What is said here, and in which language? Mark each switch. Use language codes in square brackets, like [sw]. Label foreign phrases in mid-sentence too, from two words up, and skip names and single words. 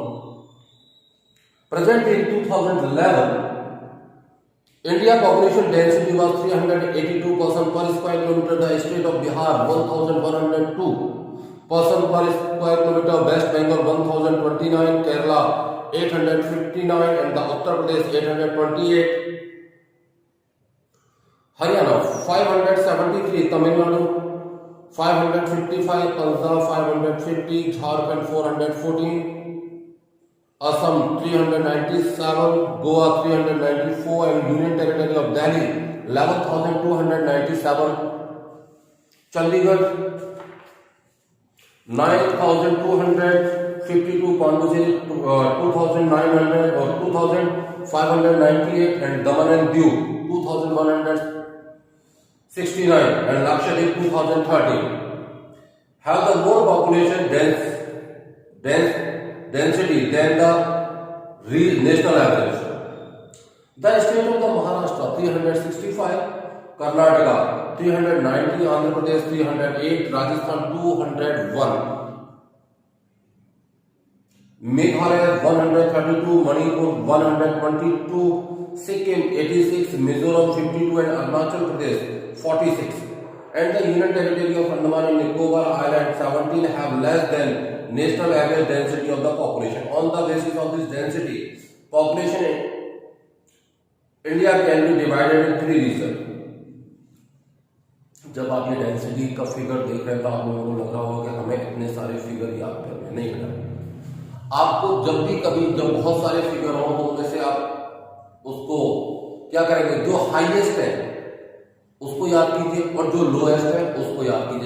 [en] Present in 2011, India population density was 382 person per square kilometer. The state of Bihar 1102 person per square kilometer, West Bengal 1029, Kerala 859, and the Uttar Pradesh 828, Haryana 573, Tamil Nadu 555, Punjab 550, Jharkhand 414, Assam 397, Goa 394, and Union Territory of Delhi 11,297, Chandigarh 9,252, Pondicherry 2,900 or 2,598, and Daman and Diu 2,169, and Lakshadweep 2,030 have the more population density than the national average. The state of the Maharashtra 365, Karnataka 390, Andhra Pradesh 308, Rajasthan 201, Meghalaya 132, Manipur 122, Sikkim 86, Mizoram 52, and Arunachal Pradesh 46. And the Union Territory of Andaman and Nicobar Islands 17 have less than national average density of the population. On the basis of this density, population in India can be divided in 3 regions. [hi] जब आप ये डेंसिटी का फिगर देख रहे हैं तो आप लोगों को लग रहा होगा कि हमें इतने सारे फिगर याद करने नहीं है। आपको जब भी कभी जब बहुत सारे फिगर हो तो उनमें से आप उसको क्या करेंगे, जो हाईएस्ट है उसको याद कीजिए और जो लोएस्ट है उसको याद कीजिए।